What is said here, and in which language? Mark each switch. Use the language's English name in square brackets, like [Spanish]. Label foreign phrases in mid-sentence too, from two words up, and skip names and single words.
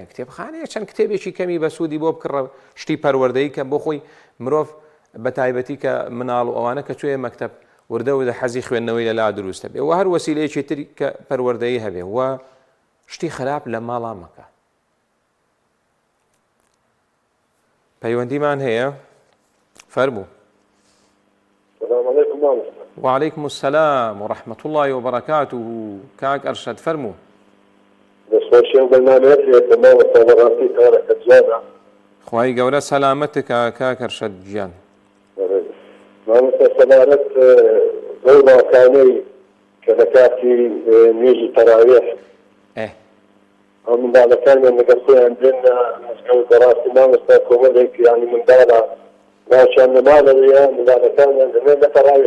[Central Kurdish] کتێبخانەیە چەند کتێبێکی کەمی بەسوودی بۆ بکڕە شتی پەروەردەی کە بۆ خۆی مرۆڤ بە تایبەتی کە مناڵ و ئەوانە کە کوێ مەکتەب وردە و حەزی خوێندنەوەی لەلا دروستە بێ، و هەر وەسیلەیەکی تری کە پەروەردەیی هەبێ، و شتی خراپ لە ماڵا مەکە. پەیوەندیمان هەیە فرموا. [Arabic] السلام عليكم مامۆستا. وعليكم السلام ورحمة الله وبركاته. [Central Kurdish] كاك أرشد فرموا. دەستخۆشی ئەو بەرنامەیەت مامۆستا بەڕاستی کارەکە جوانە. خواهی گەورە سەلامەتك کاک ئەرشەد گیان. مامۆستا سەبارەت ئەو ڕاکانەی کە لە کاتی نوێژی تەراویح ئەو منداڵەکانیان لەگەڵ خۆیان دێنە مزگەوت بەڕاستی مامۆستا کۆمەڵێک یانی منداڵە ناوچیان لە ماڵەوەیە منداڵەکانیان دەمێن لە تەراویح.